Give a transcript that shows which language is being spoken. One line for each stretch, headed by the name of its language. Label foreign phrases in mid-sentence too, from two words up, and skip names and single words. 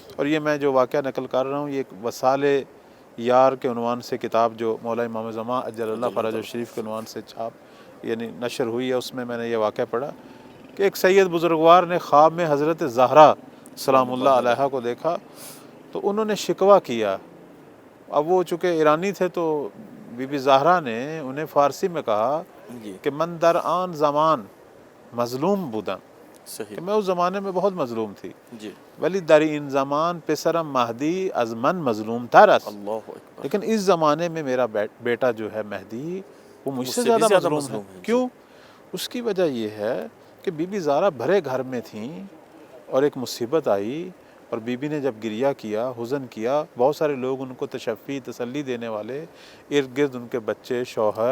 Urdu: اور یہ میں جو واقعہ نقل کر رہا ہوں یہ ایک وصال یار کے عنوان سے کتاب جو مولا امام زمان
Arabic: اجل اللہ فرج الشریف
Urdu: کے عنوان سے چھاپ یعنی نشر ہوئی ہے، اس میں نے یہ واقعہ پڑھا کہ ایک سید بزرگوار نے خواب میں حضرت زہرا
Arabic: سلام اللہ علیہا
Urdu: کو دیکھا، تو انہوں نے شکوہ کیا۔ اب وہ چونکہ ایرانی تھے تو بی بی زہرا نے انہیں فارسی میں کہا جی
Persian: کہ من در آن زمان مظلوم بودم،
Urdu: صحیح، کہ میں اس زمانے میں بہت مظلوم تھی، جی
Persian: ولی در این زمان پسرم مہدی از من مظلوم تر است،
Arabic: اللہ اکبر،
Urdu: لیکن اس زمانے میں میرا بیٹا جو ہے مہدی وہ مجھ سے بھی زیادہ زیادہ مظلوم ہے۔ جی، کیوں؟ اس کی وجہ یہ ہے کہ بی بی زہرا بھرے گھر میں تھیں اور ایک مصیبت آئی، اور بی بی نے جب گریہ کیا، حزن کیا، بہت سارے لوگ ان کو تشفی تسلی دینے والے، ارد گرد ان کے بچے، شوہر،